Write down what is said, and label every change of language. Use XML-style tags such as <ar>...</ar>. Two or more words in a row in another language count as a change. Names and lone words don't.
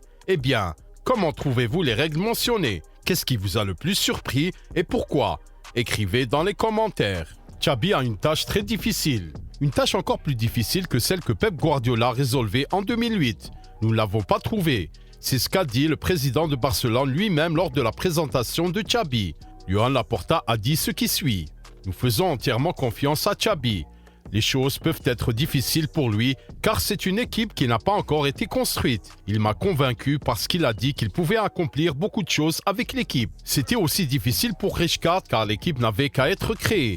<fr>Eh bien, comment trouvez-vous les règles mentionnées? Qu'est-ce qui vous a le plus surpris et pourquoi? Écrivez dans les commentaires. Xabi a une tâche très difficile. Une tâche encore plus difficile que celle que Pep Guardiola résolvait en 2008. Nous ne l'avons pas trouvée. C'est ce qu'a dit le président de Barcelone lui-même lors de la présentation de Xabi. Joan Laporta a dit ce qui suit. Nous faisons entièrement confiance à Xabi. Les choses peuvent être difficiles pour lui car c'est une équipe qui n'a pas encore été construite. Il m'a convaincu parce qu'il a dit qu'il pouvait accomplir beaucoup de choses avec l'équipe. C'était aussi difficile pour Rijkaard car l'équipe n'avait qu'à être créée.</fr>